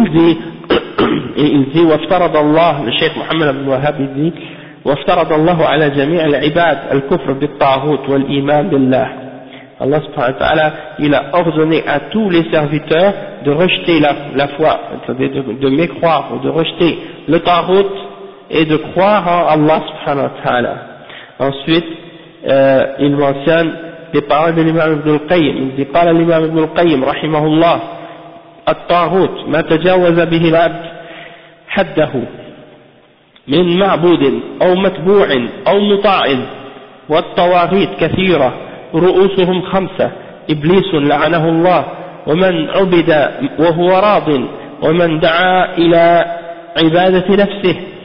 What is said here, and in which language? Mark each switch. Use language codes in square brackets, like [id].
[fr] Et il dit, [ar] وافترض الله, [fr] le Cheikh Mohammed ibn Wahhab dit, [ar] وافترض الله على جميع العباد الكفر بالطاغوت والإيمان بالله. [fr] Allah subhanahu wa ta'ala, il a ordonné à tous les serviteurs de rejeter la foi, c'est-à-dire de mécroire ou de rejeter le tagout et de croire en Allah subhanahu wa ta'ala. Ensuite, il mentionne les paroles de l'imam Ibn al-Qayyim. Il dit pas à l'imam Ibn al-Qayyim, rahimahullah, [ar] الطاغوت ما تجاوز به العبد حده من معبود أو متبوع أو مطاع والطواغيت كثيرة رؤوسهم خمسة إبليس لعنه الله ومن عبد وهو راض ومن دعا إلى عبادة نفسه